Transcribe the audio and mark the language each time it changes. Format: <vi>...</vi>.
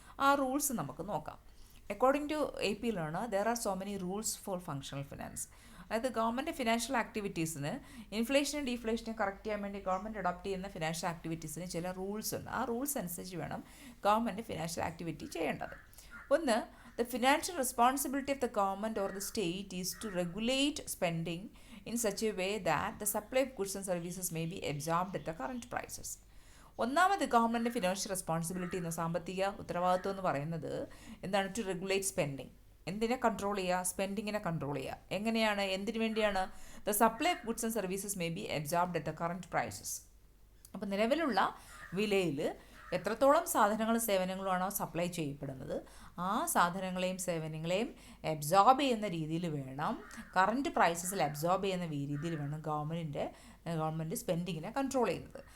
<ml>ആ റൂൾസ് നമുക്ക് നോക്കാം.</ml> <en>According to AP learner there are so many rules for functional finance.</en> <ml>അതായത് government financial ആക്ടിവിറ്റീസിന് ഇൻഫ്ലേഷനും ഡിഫ്ലേഷനും correct ചെയ്യാൻ വേണ്ടി ഗവൺമെൻറ് അഡോപ്റ്റ് ചെയ്യുന്ന ഫിനാൻഷ്യൽ ആക്ടിവിറ്റീസിന് ചില റൂൾസ് ഉണ്ട്. ആ റൂൾസ് അനുസരിച്ച് വേണം ഗവൺമെൻറ് ഫിനാൻഷ്യൽ ആക്ടിവിറ്റി ചെയ്യേണ്ടത്.</ml> <en>ഒന്ന്, the financial responsibility of the government or the state is to regulate spending in such a way that the supply of goods and services may be absorbed at the current prices.</en> <ml>ഒന്നാമത് government financial responsibility എന്ന സാമ്പത്തിക ഉത്തരവാദിത്വം എന്ന് പറയുന്നത് എന്താണ്?</ml> <en>To regulate spending.</en> <ml>എന്തിനെ control ചെയ്യുക? സ്പെൻഡിങ്ങിനെ control ചെയ്യുക. എങ്ങനെയാണ്? എന്തിനു വേണ്ടിയാണ്?</ml> <en>The supply of goods and services may be absorbed at the current prices.</en> <ml>അപ്പോൾ നിലവിലുള്ള വിലയിൽ എത്രത്തോളം സാധനങ്ങളും സേവനങ്ങളുമാണോ സപ്ലൈ ചെയ്യപ്പെടുന്നത്, ആ സാധനങ്ങളെയും സേവനങ്ങളെയും അബ്സോർബ് ചെയ്യുന്ന രീതിയിൽ വേണം, കറൻറ്റ് പ്രൈസസിൽ അബ്സോർബ് ചെയ്യുന്ന രീതിയിൽ വേണം ഗവൺമെൻറ് സ്പെൻഡിങ്ങിനെ കൺട്രോൾ ചെയ്യുന്നത്.</ml>